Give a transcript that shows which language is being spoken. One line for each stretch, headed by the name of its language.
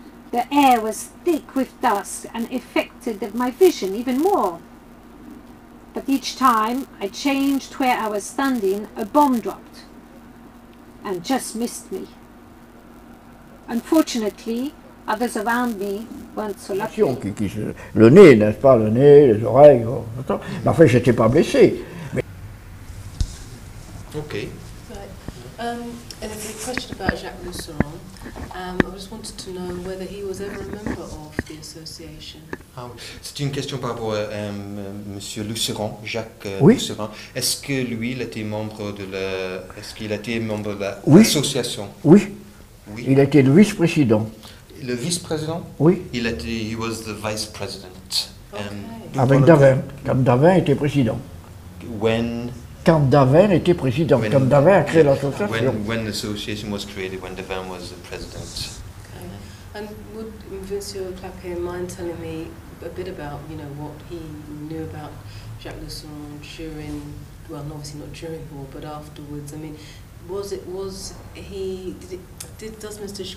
English: The air was thick with dust and affected my vision even more. But each time I changed where I was standing, a bomb dropped and just missed me. Unfortunately, others around me weren't so lucky.
French: Le nez, n'est-ce pas, le nez, les oreilles, mais enfin, j'étais pas blessé.
English: Okay. Right. And a question about Jacques Lucéron. I just wanted to know whether he was ever a member of the association.
French: C'est une question par rapport à Monsieur Lucéron, Jacques Oui. Lucéron. Est-ce que lui, il était membre de la... Est-ce qu'il a été membre de Oui. l'association? Oui. Oui. Il a été le vice-président. Le vice-président? Oui.
English: He was the vice president.
French: Avec Davin, quand Davin était président. Quand Davin était président, quand Davin a créé l'association.
English: When the association was created, when Davin was the president. Okay. And would Monsieur Clapier mind telling me a bit about, what he knew about Jacques Lucéron during, well, obviously not during the war, but afterwards? I mean, does Mr.